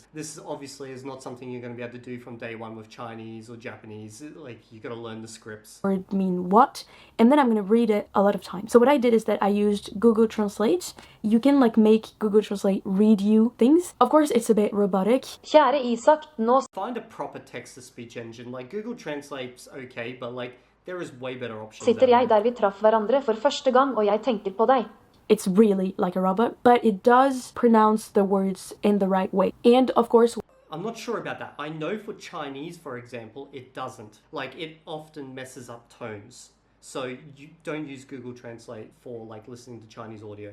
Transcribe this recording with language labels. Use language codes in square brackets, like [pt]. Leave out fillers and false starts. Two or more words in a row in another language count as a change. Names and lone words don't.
[en] This obviously is not something you're going to be able to do from day one with Chinese or Japanese. Like, you got to learn the scripts. Word mean what, and then I'm going to read it a lot of times. So what I did is that I used Google Translate. You can like make Google Translate read you things. Of course, it's a bit robotic. [no] Kjære Isak, nå... [en] Find a proper text-to-speech engine. Like, Google Translate's okay, but like, there is way better options. [no] Sitter jeg der vi traff hverandre for første gang, og jeg tenker på deg. [en] It's really like a robot, but it does pronounce the words in the right way. And of course, I'm not sure about that. I know for Chinese, for example, it doesn't. Like, it often messes up tones. So you don't use Google Translate for like listening to Chinese audio.